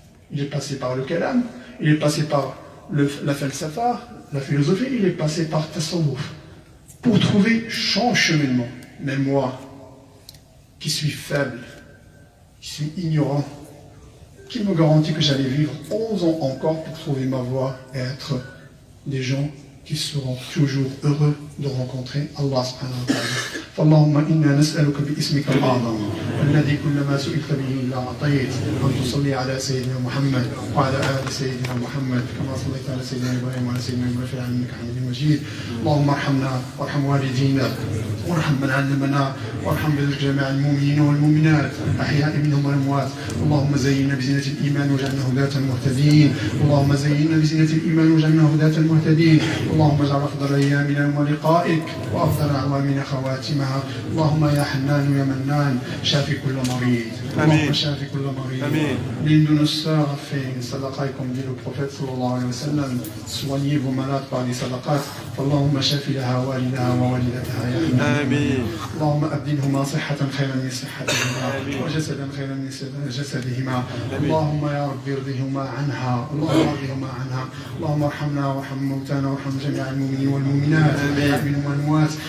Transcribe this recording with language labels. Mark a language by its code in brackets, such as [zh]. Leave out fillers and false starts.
[fr] Il est passé par le kalam, il est passé par la falsafa, la philosophie, il est passé par tasawwuf pour trouver son cheminement. Mais moi, qui suis faible, qui suis ignorant, qui me garantit que j'allais vivre 11 ans encore pour trouver ma voie et être des gens qui seront toujours heureux de rencontrer [ar] Allah subhanahu wa ta'ala. فاللهم إنا نسألك باسمك الأعظم الذي كلما سئلت به إلا أعطيت أن تصلي على سيدنا محمد وعلى آل سيدنا محمد كما صليت على سيدنا إبراهيم وعلى سيدنا إبراهيم في العالمين إنك حميد مجيد. اللهم ارحمنا وارحم والدينا وارحم من علمنا وارحم جميع المؤمنين والمؤمنات الأحياء منهم والأموات. اللهم زينا بزينة الإيمان واجعلنا هداة المهتدين. اللهم زينا بزينة الإيمان واجعلنا هداة المهتدين. اللهم اجعل أفضل أيامنا يوم لقائك وأفضل أعوامنا خواتمها. اللهم يا حنان يا منان شافي كل مريض. اللهم شافي كل مريض. [fr] L'une de nos sœurs a fait une sadaqa, comme dit le prophète [ar] sallallahu alayhi wa sallam, [fr] soignez vos malades par les sadaqat. [ar] اللهم شافي لها والدها ووالدتها يا حنان. اللهم أبدلهما صحة خيرا من صحتهما وجسدا خيرا من جسدهما. اللهم يا رب ارضهما عنها. اللهم ارضهما عنها. اللهم ارحمنا وارحم موتانا وارحم جميع المؤمنين والمؤمنات منهم والأموات.